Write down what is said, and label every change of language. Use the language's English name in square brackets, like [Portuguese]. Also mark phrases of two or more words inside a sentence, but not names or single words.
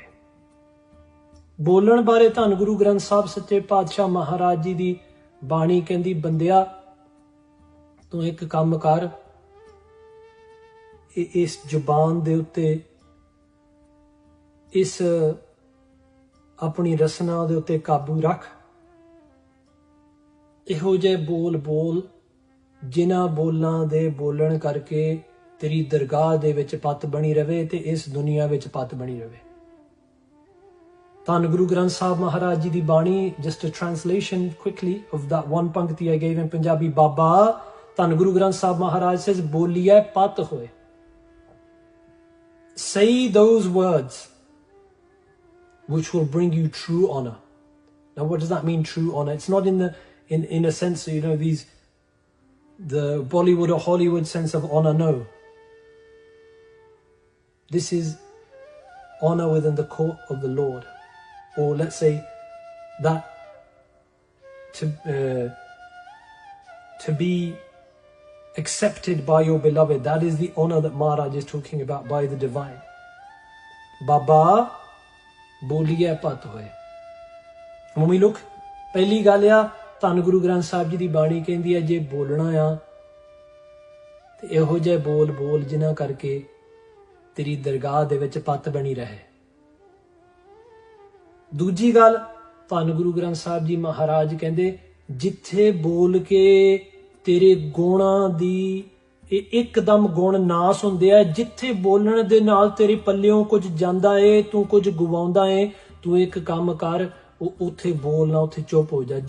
[Punjabi] ਬੋਲਣ ਬਾਰੇ ਧੰਨ ਗੁਰੂ ਗ੍ਰੰਥ ਸਾਹਿਬ ਸੱਚੇ ਪਾਤਸ਼ਾਹ ਮਹਾਰਾਜ ਜੀ ਦੀ ਬਾਣੀ ਕਹਿੰਦੀ, ਬੰਦਿਆ ਤੂੰ ਇੱਕ ਕੰਮ ਕਰ, ਇਸ ਜ਼ੁਬਾਨ ਦੇ ਉੱਤੇ, ਇਸ ਆਪਣੀ ਰਸਨਾ ਦੇ ਉੱਤੇ ਕਾਬੂ ਰੱਖ. ਇਹੋ ਜਿਹੇ ਬੋਲ ਬੋਲ ਜਿਨ੍ਹਾਂ ਬੋਲਾਂ ਦੇ ਬੋਲਣ ਕਰਕੇ ਤੇਰੀ ਦਰਗਾਹ ਦੇ ਵਿੱਚ ਪੱਤ ਬਣੀ ਰਵੇ ਤੇ ਇਸ ਦੁਨੀਆ ਵਿੱਚ ਪੱਤ ਬਣੀ ਰਵੇ. ਧੰਨ ਗੁਰੂ ਗ੍ਰੰਥ ਸਾਹਿਬ ਮਹਾਰਾਜ ਜੀ ਦੀ ਬਾਣੀ, [English] just a translation quickly of that one pankti I gave in Punjabi. [Punjabi] ਬਾਬਾ ਧੰਨ ਗੁਰੂ ਗ੍ਰੰਥ ਸਾਹਿਬ ਮਹਾਰਾਜ says, ਬੋਲੀਏ ਪੱਤ ਹੋਏ. [English] Say those words which will bring you true honor. Now, what does that mean, true honor? It's not in a sense, you know, the Bollywood or Hollywood sense of honor, no. This is honor within the court of the Lord. Or let's say that to be accepted by your beloved, that is the honor that Maharaj is talking about, by the divine. [Punjabi] Baba ਬੋਲੀਏ ਪਤ ਹੋਏ. [English] When we look, [Punjabi] ਪਹਿਲੀ ਗੱਲ ਆ, ਧੰਨ ਗੁਰੂ ਗ੍ਰੰਥ ਸਾਹਿਬ ਜੀ ਦੀ ਬਾਣੀ ਕਹਿੰਦੀ ਹੈ, ਜੇ ਬੋਲਣਾ ਆ ਤੇ ਇਹੋ ਜਿਹੇ ਬੋਲ ਬੋਲ ਜਿਨ੍ਹਾਂ ਕਰਕੇ ਤੇਰੀ ਦਰਗਾਹ ਦੇ ਵਿੱਚ ਪੱਤ ਬਣੀ ਰਹੇ. ਦੂਜੀ ਗੱਲ, ਧੰਨ ਗੁਰੂ ਗ੍ਰੰਥ ਸਾਹਿਬ ਜੀ ਮਹਾਰਾਜ ਕਹਿੰਦੇ, ਜਿੱਥੇ ਬੋਲ ਕੇ ਤੇਰੇ ਗੁਣਾਂ ਦੀ ਇੱਕਦਮ ਗੁਣ ਨਾਸ ਹੁੰਦੇ ਆ, ਜਿੱਥੇ ਬੋਲਣ ਦੇ ਨਾਲ ਤੇਰੇ ਪੱਲਿਓਂ ਕੁਝ ਜਾਂਦਾ ਏ, ਤੂੰ ਕੁਝ ਗਵਾਉਂਦਾ ਏ, ਤੂੰ ਇੱਕ ਕੰਮ ਕਰ, ਉਹ ਉੱਥੇ ਬੋਲਣਾ, ਉੱਥੇ ਚੁੱਪ ਹੋ ਜਾ.